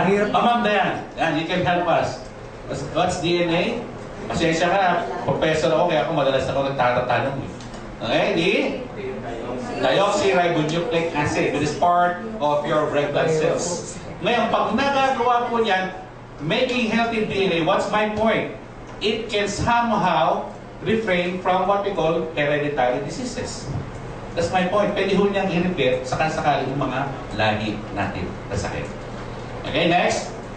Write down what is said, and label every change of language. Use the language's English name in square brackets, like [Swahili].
[English] Ma'am Dayan, you can help us. What's DNA? [Filipino] Pasensya ka na, professor ako, kaya ako madalas ako nagtatatanong. [English] Okay, di? Deoxyribonucleic acid. It is part of your red blood cells. [Filipino] Ngayon, pag nagagawa po yan, [English] making healthy DNA, what's my point? It can somehow refrain from what we call hereditary diseases. That's my point. [Filipino] Pwede ho niyang i-repair sakali yung mga lahi natin na sakit. Okay, next.